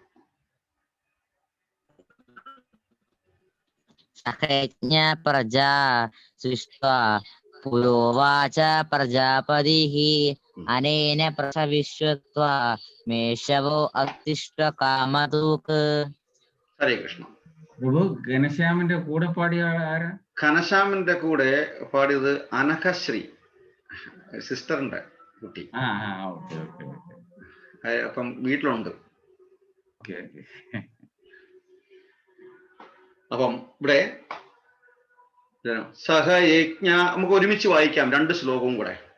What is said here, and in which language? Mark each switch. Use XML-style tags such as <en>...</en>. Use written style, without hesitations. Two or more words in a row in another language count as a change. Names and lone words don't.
<sa>सह यज्ञ प्रजा सृष्ट्वा पुरोवाच प्रजापतिः अनेन प्रसविष्यद्वमेषवो अस्तिष्ठ कामधुक्. हरे कृष्ण.</sa> <ml>പ്രഭു ഘനശ്യാമിന്റെ കൂടെ പാടിയ ആരാ? ഘനശ്യാമിന്റെ കൂടെ പാടിയത് അനഘശ്രീ. സിസ്റ്ററിന്റെ കുട്ടി. ഓക്കെ ഓക്കെ ഓക്കെ. അപ്പം വീട്ടിലുണ്ട്. ഓക്കെ ഓക്കെ. അപ്പം ഇവിടെ സഹയജ്ഞ നമുക്ക് ഒരുമിച്ച് വായിക്കാം 2 ശ്ലോകവും കൂടെ.</ml>